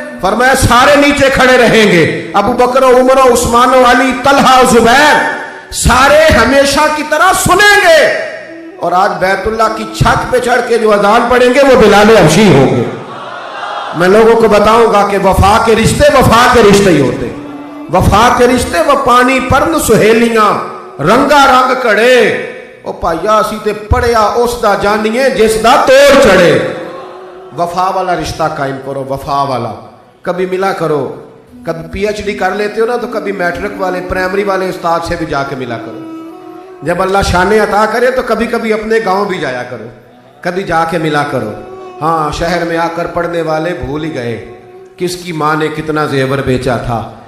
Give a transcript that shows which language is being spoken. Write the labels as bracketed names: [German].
[Urdu] فرمایا سارے نیچے کھڑے رہیں گے, ابو بکر و عمر و عثمان و علی, طلحہ و زبیر, سارے ہمیشہ کی طرح سنیں گے, اور آج بیت اللہ کی چھت پہ چڑھ کے جو اذان پڑھیں گے وہ بلال حبشی ہوں گے. میں لوگوں کو بتاؤں گا کہ وفا کے رشتے وفا کے رشتے ہی ہوتے. وفا کے رشتے وہ [Punjabi] پانی پرن سہیلیاں رنگا رنگ کڑے, او پائیا اسی تے پڑھیا اس دا جانیے جس دا توڑ چڑھے. [Urdu] وفا والا رشتہ قائم کرو, وفا والا. کبھی ملا کرو, کبھی پی ایچ ڈی کر لیتے ہو نا تو کبھی میٹرک والے پرائمری والے استاد سے بھی جا کے ملا کرو. جب اللہ شانے عطا کرے تو کبھی کبھی اپنے گاؤں بھی جایا کرو, کبھی جا کے ملا کرو. ہاں شہر میں آ کر پڑھنے والے بھول ہی گئے کس کی ماں نے کتنا زیور بیچا تھا.